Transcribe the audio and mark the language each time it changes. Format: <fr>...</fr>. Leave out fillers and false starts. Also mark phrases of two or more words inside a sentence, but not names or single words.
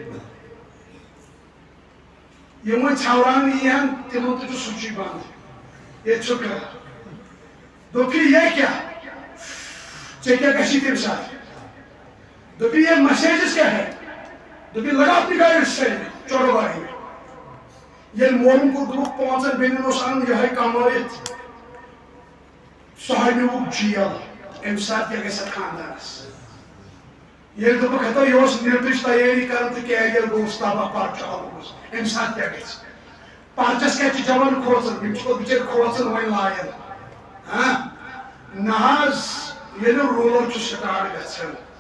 <ks>یِم وۄنۍ ژھاوان یِہن تِمن تہِ چھُ سُچی بنٛد ییٚتہِ چھُ کران دوٚپُکھ یہِ کیٛاہ ژےٚ کیٛاہ گژھی تمہِ ساتہٕ دوٚپُکھ یہ مسیجز کیٛاہ ہے دوٚپُکھ</ks> <ur>لگاو اپنی گاڑی سایڈ چڑھو گاڑی میں</ur> <ks>ییٚلہِ مولوٗم کوٚر دوٚپُکھ 5 بیٚنٮ۪ن اوس اَنُن یِہوٚے کمٲیِتھ سُہ ہاے نیوٗکھ جیل اَمہِ ساتہٕ کیٛاہ گژھِ اَتھ خانٛدارس ییٚلہِ دوٚپُکھ ہتو یہِ اوس نیٚبرٕچ تیٲری کران تہٕ کیریَر گوٚوُس تباہ پرچہٕ آوُس اَمہِ ساتہٕ کیٛاہ گژھِ پرچس کیٛاہ چھِ جوان کھوژان یِم چھِ پتہٕ بِچٲرۍ کھوژان وۄنۍ لاین ہاں نہ حظ ییٚلہِ روٗلر چھُ سٹارٹ گژھان</ks>